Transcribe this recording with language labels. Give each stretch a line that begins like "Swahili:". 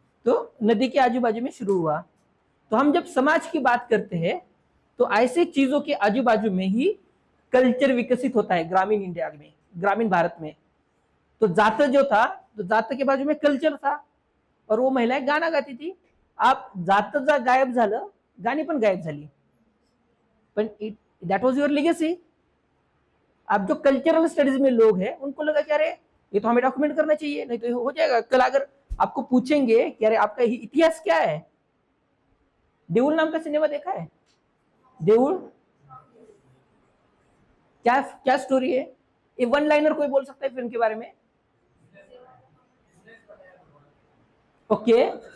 Hindi: तो नदी के आजू बाजू में शुरू हुआ। तो हम जब समाज की बात करते हैं तो ऐसे चीजों के आजू बाजू में ही कल्चर विकसित होता है ग्रामीण इंडिया में, ग्रामीण भारत में। तो जात जो था, तो जात के बाजू में कल्चर था और वो महिलाएं गाना गाती थी।
Marathi: आप जात जा गायब झालं, गाणी पण गायब झाली, पण
English: That was your legacy.
Hindi: अब जो कल्चरल स्टडीज में लोग हैं उनको लगा कि अरे ये तो हमें डॉक्यूमेंट करना चाहिए, नहीं तो हो जाएगा। कल अगर आपको पूछेंगे कि अरे आपका इतिहास क्या है, देऊळ नाम का सिनेमा देखा है, देऊळ क्या क्या स्टोरी है, ये वन लाइनर कोई बोल सकता है फिल्म के बारे में, ओके।